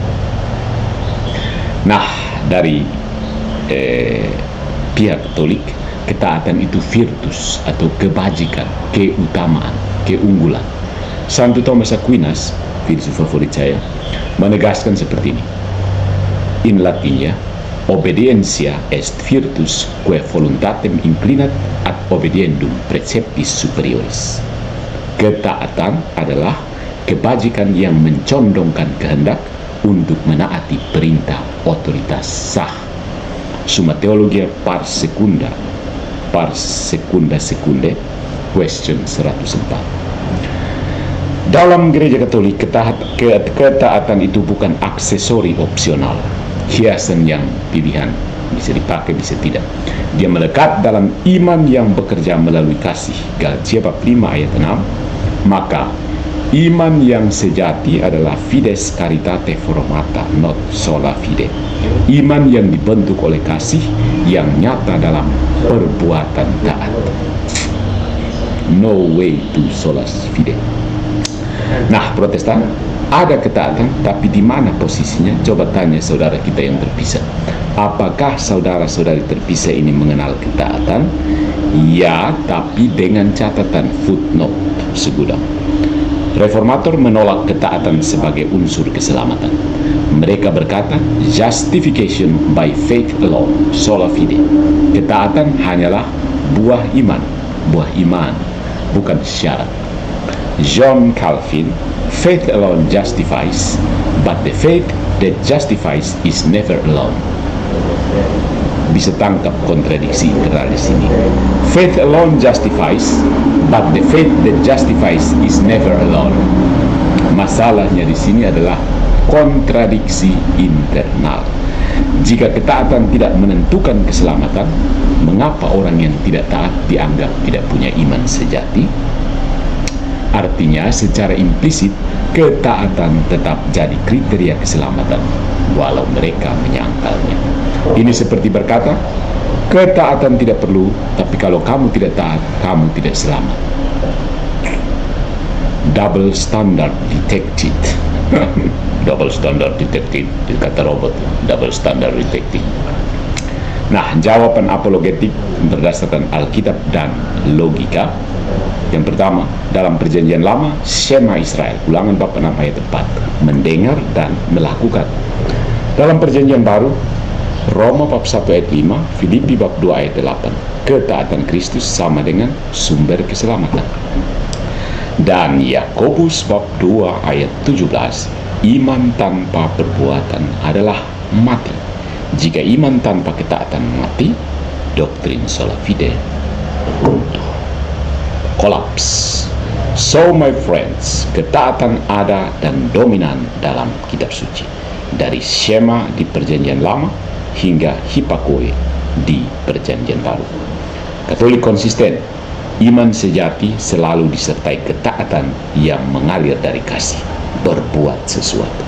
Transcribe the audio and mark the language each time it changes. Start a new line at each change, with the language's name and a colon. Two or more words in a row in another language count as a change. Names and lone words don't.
Indonesian: Nah, dari pihak Katolik, ketaatan itu virtus atau kebajikan, keutamaan, keunggulan. Santo Thomas Aquinas, filsuf favorit saya, menegaskan seperti ini.
English: In Latin ya,
Latin: obedientia est virtus quae voluntatem inclinat ad obediendum preceptis superioris.
Indonesian: Ketaatan adalah kebajikan yang mencondongkan kehendak untuk menaati perintah otoritas sah.
Latin: Summa Theologia par secunda secunde,
English: question 104.
Indonesian: Dalam gereja Katolik, ketaatan itu bukan aksesori opsional, hiasan yang pilihan, bisa dipakai, bisa tidak. Dia melekat dalam iman yang bekerja melalui kasih. Galatia bab 5 ayat 6. Maka iman yang sejati adalah
Latin: fides caritate formata, not sola fide.
Indonesian: Iman yang dibentuk oleh kasih yang nyata dalam perbuatan taat.
English: No way to sola fide.
Indonesian: Nah, Protestan, ada ketaatan, tapi di mana posisinya? Coba tanya saudara kita yang terpisah. Apakah saudara-saudari terpisah ini mengenal ketaatan? Ya, tapi dengan catatan footnote segudang. Reformator menolak ketaatan sebagai unsur keselamatan. Mereka berkata,
English: justification by faith alone,
Latin: sola fide.
Indonesian: Ketaatan hanyalah buah iman, bukan syarat.
English: John Calvin, faith alone justifies, but the faith that justifies is never alone.
Indonesian: Bisa tangkap kontradiksi internal di sini.
English: Faith alone justifies, but the faith that justifies is never alone.
Indonesian: Masalahnya di sini adalah kontradiksi internal. Jika ketaatan tidak menentukan keselamatan, mengapa orang yang tidak taat dianggap tidak punya iman sejati? Artinya, secara implisit, ketaatan tetap jadi kriteria keselamatan, walau mereka menyangkalnya. Ini seperti berkata, ketaatan tidak perlu, tapi kalau kamu tidak taat, kamu tidak selamat.
English: Double standard detected. Double standard detected,
Indonesian: kata robot.
English: Double standard detected.
Indonesian: Nah, jawaban apologetik berdasarkan Alkitab dan logika. Yang pertama, dalam perjanjian lama, Shema Israel, Ulangan bab 6 ayat 4, mendengar dan melakukan. Dalam perjanjian baru, Roma bab 1 ayat 5, Filipi bab 2 ayat 8, ketaatan Kristus sama dengan sumber keselamatan. Dan Yakobus bab 2 ayat 17, iman tanpa perbuatan adalah mati. Jika iman tanpa ketaatan mati, doktrin
Latin: sola fide
Indonesian: runtuh, kolaps.
English: So my friends,
Indonesian: ketaatan ada dan dominan dalam kitab suci, dari Shema di perjanjian lama hingga Hipakoe di perjanjian baru. Katolik konsisten, iman sejati selalu disertai ketaatan yang mengalir dari kasih, berbuat sesuatu.